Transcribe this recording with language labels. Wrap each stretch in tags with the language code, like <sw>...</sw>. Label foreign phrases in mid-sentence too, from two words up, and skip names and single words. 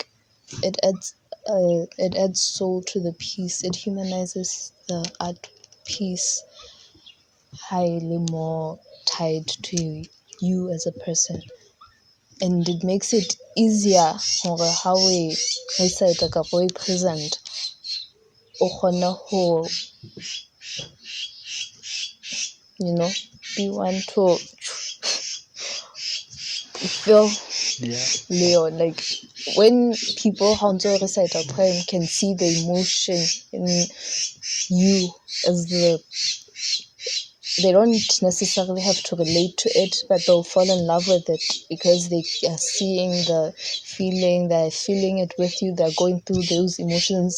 <en>It adds soul to the piece. It humanizes the art piece, highly more tied to you as a person, and it makes it easier for how we say we present</en> <st>o kgone ho,</st> <en>be one to feel yeah. Leo, like when people how to recite a poem can see the emotion in you as the, they don't necessarily have to relate to it, but they'll fall in love with it because they are seeing the feeling, they're feeling it with you, they're going through those emotions.</en>